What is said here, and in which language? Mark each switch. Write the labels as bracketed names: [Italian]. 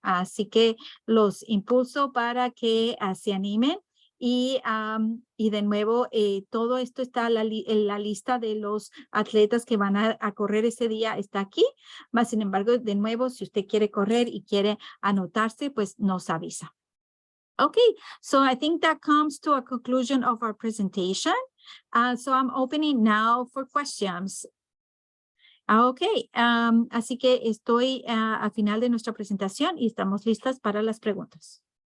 [Spanish] Así que los impulso para que se animen y de nuevo todo esto está en la lista de los atletas que van a correr ese día está aquí, más sin embargo de nuevo si usted quiere correr y quiere anotarse pues nos avisa. [English] Okay, so I think that comes to a conclusion of our presentation. So I'm opening now for questions. [Spanish] Ok, así que estoy al final de nuestra presentación y estamos listas para las preguntas.